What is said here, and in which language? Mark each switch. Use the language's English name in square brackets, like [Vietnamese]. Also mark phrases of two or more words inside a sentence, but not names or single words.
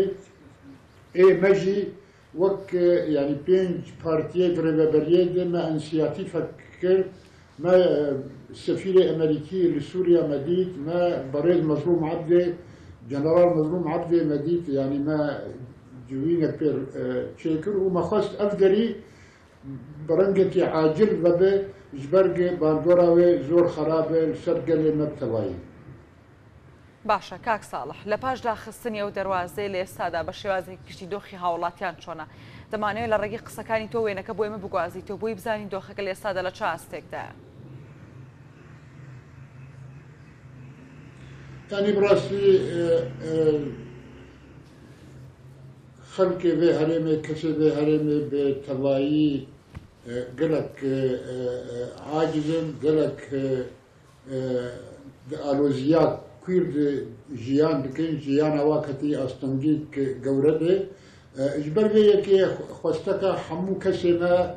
[Kurdish] ê me jî wek yani 5 partiyê rêveberiyê dê me inisiyatîfek kir me sefîrê Amerîkî li Sûriya me dît me berêz Mezlûm Ebdê General Mezlûm Ebdê me dît yani me civînek pê çêkir û me xwest ev derî bi rengekî acil vebe ji ber bandora wê zor xerab e li ser gelê me tevayî. [Central Kurdish] باشە کاک ساڵح لە پاش داخستنی ئەو دەواازەی لە ئێستادا بە شێوازێکی گشتی دۆخی هاوڵاتیان چۆنە دەمانەوێت لە ڕێگەی قسەکانی تۆ وێنەکە بۆ ئێمە بگوازیتەوە بۆی بزانین دۆخەکە لە ئێستادا لە چ ئاستێکدایە. [Kurdish] Yani burası xelkê vê herêmê kesê vê herêmê bi tevayî gelek acizin gelek di aloziya kûr di jiyan dikin jiyana wa ketî astengî gewre bê ji ber vê yekê xwesteka hemû kesê me